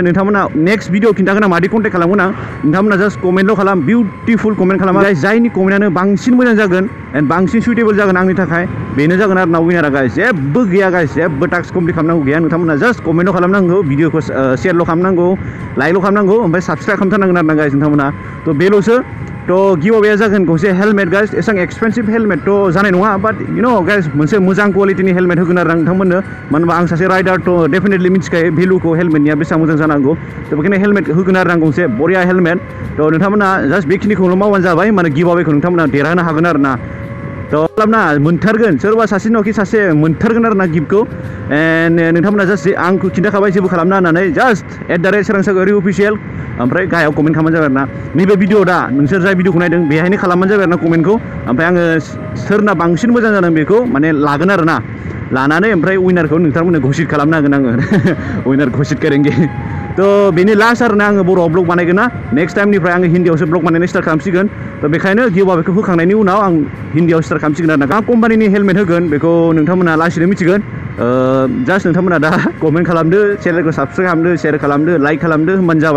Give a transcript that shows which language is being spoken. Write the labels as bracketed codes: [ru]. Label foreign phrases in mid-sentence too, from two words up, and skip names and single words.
[brx] नोंथांमोना [en] next video [brx] खिन्थागोन आं मादि कन्टेक्ट खालामगोन आं। नोंथांमोना [en] just comment' [brx] खालाम, [en] beautiful comment [brx] खालाम। जायनि कमेन्टआनो बांसिन मोजां जागोन एन्ड बांसिन सुइटेबल जागोन आंनि थाखाय, बेनो जागोन आरोना उइनारा गाइस। जेबो गैया गाइस, जेबो [en] task complete [brx] खालामनांगौ गैया। नोंथांमोना [en] just comment' [brx] खालामनांगौ, भिडिअखौ शेयारल' खालामनांगौ, लाइकल' खालामनांगौ, ओमफ्राय साबस्क्राइब खालामथारनांगोन आरोना गाइस नोंथांमोना। तो बेल'सो। तो [en] give away [brx] जागोन गंसे हेलमेट गाइस। एसां [en] expensive helmet' [brx] जानाय नङा, [en] but guys [brx] मोनसे मोजां क्वालिटिनि हेलमेट होगोन आरो आं नोंथांमोननो। मानो होनबा आं सासे राइडार, तो डेफिनेटलि मिथिखायो भेलुखौ हेलमेटनिया बेसेबां मोजां जानांगौ। तो बेखायनो हेलमेट होगोन आरो आं गंसे बरिया हेलमेट। तो नोंथांमोना जास्ट बेखिनिखौल' मावबानो जाबाय, माने [en] give away [brx] नोंथांमोना देरहानो हागोन आरोना। तो खालामना मोनथारगोन, सोरबा सासे नङाखि सासे मोनथारगोन आरोना गिफ्टखौ। एन्ड नोंथांमोना जास्ट आंखौ खिन्थाखाबाय जेबो खालामना होननानै, जास्ट @ सोरां सागवारि अफिसियेल, ओमफ्राय गाहायाव कमेन्ट खालामबानो जाबाय आरोना। नैबे भिडिअ दा नोंसोर जाय भिडिअखौ नायदों बेहायनो खालामबानो जाबाय आरोना कमेन्टखौ। ओमफ्राय आङो सोरना बांसिन मोजां जादों बेखौ माने लागोन आरोना। लानानै ओमफ्राय उइनारखौ नोंथांमोननो घोषित खालामनो हागोन आङो। [hi] उइनार घोषित करेंगे। [brx] तो बेनि लास्ट आरोना, आङो बर'आव ब्लग बानायगोन ना। [en] next time [brx] आङो हिन्दीयावसो ब्लग बानायनाय स्टार्ट खालामसिगोन। तो बेखायनो [en] give away [brx] होखांनायनि उनाव आं हिन्दीयाव स्टार्ट खालामसिगोन आरोना। मा कम्पानिनि हेलमेट होगोन बेखौ नोंथांमोना लासैनो मिथिगोन। जास्ट नोंथांमोना दा कमेन्ट खालामदो, चेनेलखौ साबस्क्राइब खालामदो, शेयार खालामदो, लाइक खालामदो, होमबानो जाबाय।